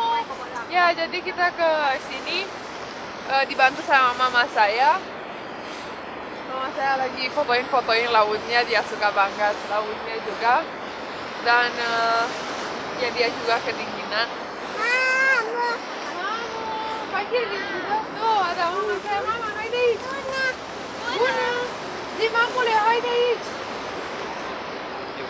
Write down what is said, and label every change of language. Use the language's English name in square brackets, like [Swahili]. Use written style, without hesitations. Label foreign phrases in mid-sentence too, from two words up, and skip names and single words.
[Indonesian] Ya, jadi kita ke sini dibantu sama mama saya. Mama saya lagi fotoin lautnya, dia suka banget lautnya juga. Dan ya dia juga kedinginan. Mamu, panggil juga. Tuh, ada mama saya. [Romanian] Mama, haide aici. Bună. Zi, mamule, haide aici.